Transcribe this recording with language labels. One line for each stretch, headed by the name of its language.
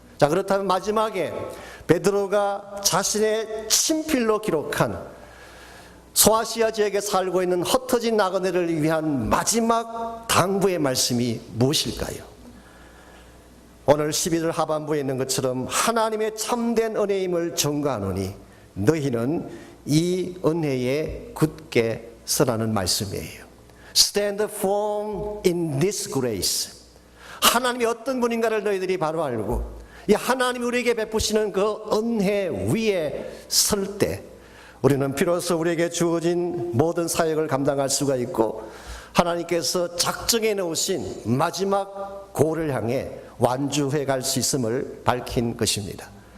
Korean: 자, 그렇다면 마지막에 베드로가 자신의 친필로 기록한 소아시아 지역에 살고 있는 흩어진 나그네를 위한 마지막 당부의 말씀이 무엇일까요? 오늘 12절 하반부에 있는 것처럼 하나님의 참된 은혜임을 증거하노니 너희는 이 은혜에 굳게 서라는 말씀이에요.
English: Stand firm in this grace.
Korean: 하나님이 어떤 분인가를 너희들이 바로 알고 이 하나님이 우리에게 베푸시는 그 은혜 위에 설 때 우리는 비로소 우리에게 주어진 모든 사역을 감당할 수가 있고 하나님께서 작정해 놓으신 마지막 고를 향해 완주해 갈 수 있음을 밝힌 것입니다.